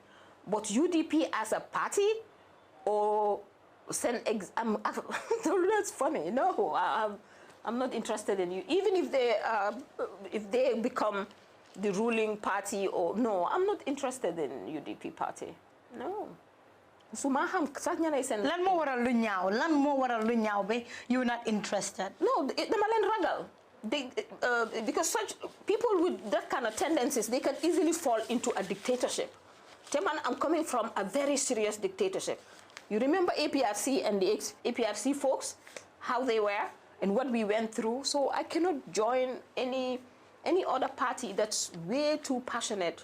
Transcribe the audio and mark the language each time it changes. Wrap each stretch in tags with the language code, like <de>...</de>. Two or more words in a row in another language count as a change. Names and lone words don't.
<en>But UDP as a party, or that's funny. No, I'm not interested in you. Even if they become the ruling party, or no, I'm not interested in UDP party. No.</en> <wo>Lan mo waral lu ñaaw</wo> <en>be you're not interested. No,</en> <wo>dama leen ragal.</wo> <en>Because such people with that kind of tendencies, they can easily fall into a dictatorship. Teman, I'm coming from a very serious dictatorship. You remember APRC and the APRC folks, how they were and what we went through. So I cannot join any other party that's way too passionate.</en>